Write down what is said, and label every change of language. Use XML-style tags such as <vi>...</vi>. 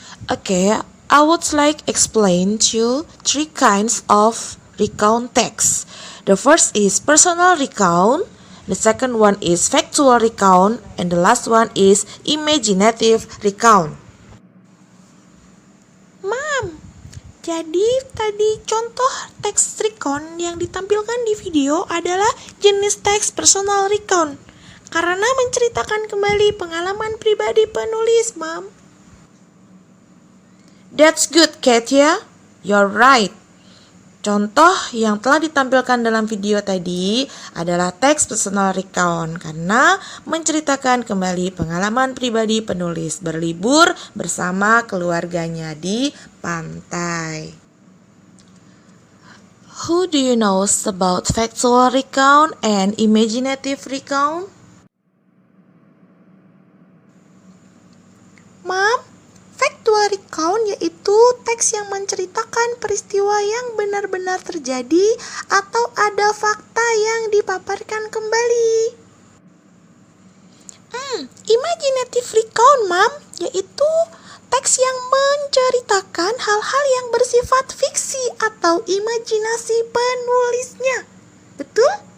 <en>Okay, I would like explain to you 3 kinds of recount text. The first is personal recount, the second one is factual recount, and the last one is imaginative recount.</en> <id>Jadi tadi contoh teks recount yang ditampilkan di video adalah jenis teks personal recount karena menceritakan kembali pengalaman pribadi penulis, Mom.</id> <en>That's good, Katia. You're right.</en> <id>Contoh yang telah ditampilkan dalam video tadi adalah teks personal recount karena menceritakan kembali pengalaman pribadi penulis berlibur bersama keluarganya di pantai.</id> <en>Who do you know about factual recount and imaginative recount?</en> <id>Mom, factual recount yaitu teks yang menceritakan peristiwa yang benar-benar terjadi atau ada fakta yang dipaparkan kembali. Imaginative recount, Mom, yaitu teks yang menceritakan hal-hal yang bersifat fiksi atau imajinasi penulisnya. Betul?</id>